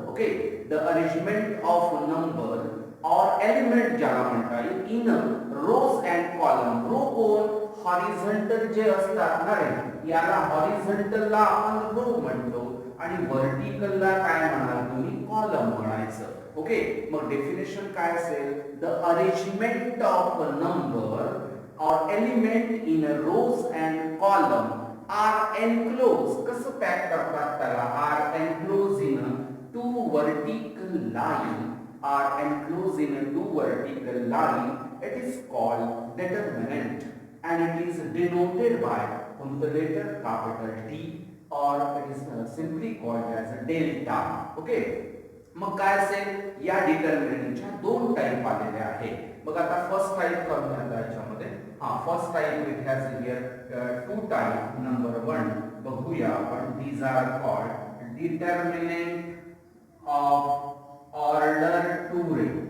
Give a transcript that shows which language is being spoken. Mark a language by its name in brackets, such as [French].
[English] okay, the arrangement of a number or element [Marathi] ज्याला म्हणता येईल [English] In rows and column. [Marathi] Row कोण, हॉरिझॉन्टल जे असतात ना रे, याला हॉरिझॉन्टलला आपण रो म्हणतो आणि व्हर्टिकलला काय म्हणाल तुम्ही, कॉलम म्हणायचं. [English] okay, [Marathi] मग डेफिनेशन काय असेल, [English] The arrangement of a number or element in rows and column are enclose. [Marathi] कसं पॅक करतात त्याला, [English] Are enclose in 2 vertical line, are enclosed in a 2 vertical line. It is called determinant and it is denoted by the letter capital D or it is simply called as a delta. [Marathi] Okay, मग काय असेल, या डिटर्मिनंटच्या 2 type आलेले आहे. मग आता first type करूया याच्यामध्ये. [English] First type it has here 2 type. [Marathi] Number 1 बघूया आपण. [English] These are called determinant of order 2 रे.